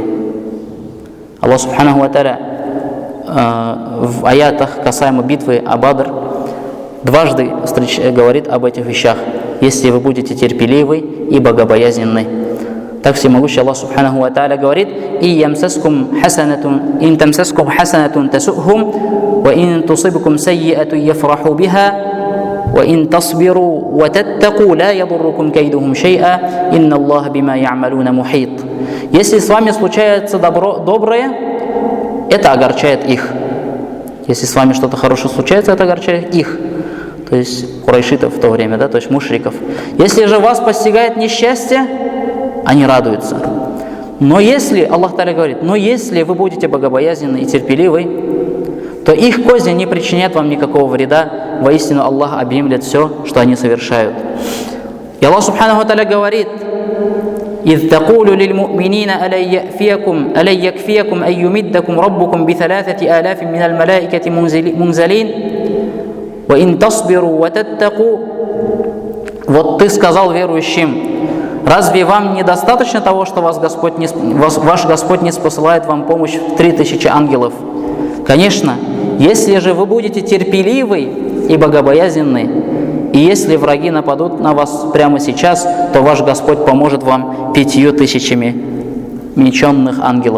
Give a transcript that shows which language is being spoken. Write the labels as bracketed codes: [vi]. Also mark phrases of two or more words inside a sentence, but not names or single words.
[ru] Аллах [ar] سبحانه وتعالى [ru] в аятах касаемо битвы о Бадр дважды говорит об этих вещах: если вы будете терпеливы и богобоязненны. Так всемогущий Аллах [ar] سبحانه وتعالى говорит: «إن تمسسكم حسنة تسؤهم، وإن تصبكم سيئة يفرحوا بها، وإن تصبروا وتتقوا لا يضركم كيدهم شيئا، إن الله بما يعملون محيط». [ru] Если с вами случается доброе, это огорчает их. Если с вами что-то хорошее случается, это огорчает их. То есть курайшитов в то время, да, то есть мушриков. Если же вас постигает несчастье, они радуются. Но если, Аллах Та'аля говорит, но если вы будете богобоязненны и терпеливы, то их козни не причинят вам никакого вреда. Воистину Аллах объемлет все, что они совершают. И Аллах [ar] Субханаху Та'аля [ru] говорит: [ar] إذ تقول للمؤمنين ألن يكفيكم أن يمدكم ربكم ب3 آلاف من الملائكة منزلين وإن تصبروا وتتقوا. [ru] Вот ты сказал верующим: разве вам недостаточно того, что ваш Господь не спосылает вам помощь в 3000 ангелов? Конечно, если же вы будете терпеливы и богобоязненны, и если враги нападут на вас прямо сейчас, то ваш Господь поможет вам 5000 меченных ангелов.